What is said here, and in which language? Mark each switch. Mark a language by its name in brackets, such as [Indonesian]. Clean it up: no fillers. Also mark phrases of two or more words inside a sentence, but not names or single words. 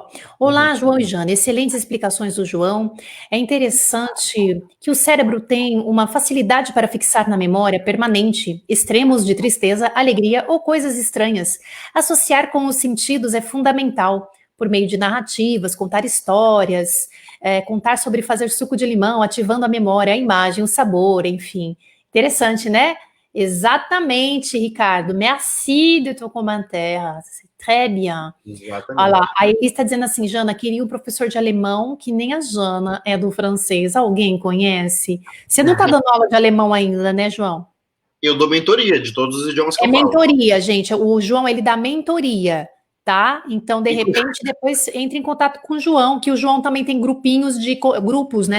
[Portuguese] Olá, João e Jana, excelentes explicações do João. É interessante que o cérebro tem uma facilidade para fixar na memória permanente extremos de tristeza, alegria ou coisas estranhas. Associar com os sentidos é fundamental, por meio de narrativas, contar histórias, contar sobre fazer suco de limão, ativando a memória, a imagem, o sabor, enfim. Interessante, né? Exatamente, Ricardo. [French] Merci de ton commentaire. C'est très bien. [Portuguese] Exatamente. Olha lá, aí ele está dizendo assim, Jana, queria um professor de alemão que nem a Jana é do francês. Alguém conhece? Você não está dando aula de alemão ainda, né, João? Eu dou mentoria de todos os idiomas que eu falo. É mentoria, gente. O João, ele dá mentoria, tá? Então, de repente, depois entre em contato com o João, que o João também tem grupos, né?